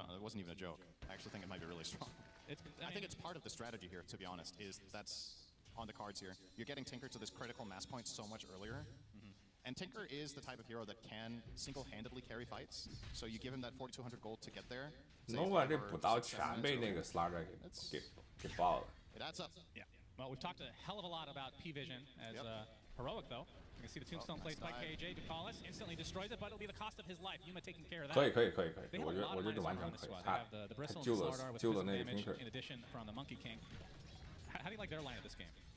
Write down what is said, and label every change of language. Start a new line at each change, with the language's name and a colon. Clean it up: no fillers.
English: It wasn't even a joke. I actually think it might be really strong. I think it's part of the strategy here, to be honest, is that's on the cards here. You're getting Tinker to this critical mass point so much earlier. And Tinker is the type of hero that can single-handedly carry fights, so you give him that 4,200 gold to get there.
Chinese: Nova 这补刀全被那个 Slardar 给爆了。
English: It adds up. Yeah. Well, we've talked a hell of a lot about P-Vision as heroic, though. You can see the tombstone placed by KJ. Ducalis instantly destroys it, but it'll be the cost of his life. Yuma taking care of that.
Chinese: 可以，
English: They have a lot of minus armor on this squad. They have the Bristle and the Slardar with physical damage in addition from the Monkey King. How do you like their line of this game?